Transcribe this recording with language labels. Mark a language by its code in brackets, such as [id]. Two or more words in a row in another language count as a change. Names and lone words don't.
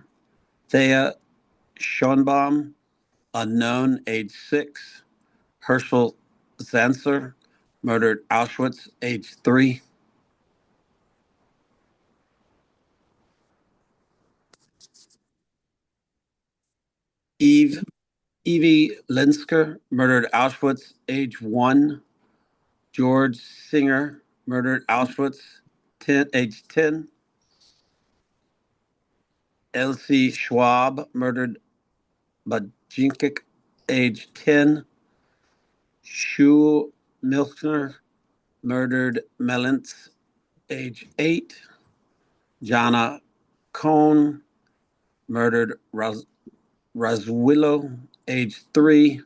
[en] Thea Schoenbaum, unknown, age 6. Herschel Zanzer, murdered Auschwitz, age 3. Evie Linsker, murdered Auschwitz, age 1. George Singer, murdered Auschwitz, age 10. Elsie Schwab, murdered Bajinkik, age 10. Shul Milchner, murdered Melintz, age 8. Jana Cohn, murdered Razwillow, age 3.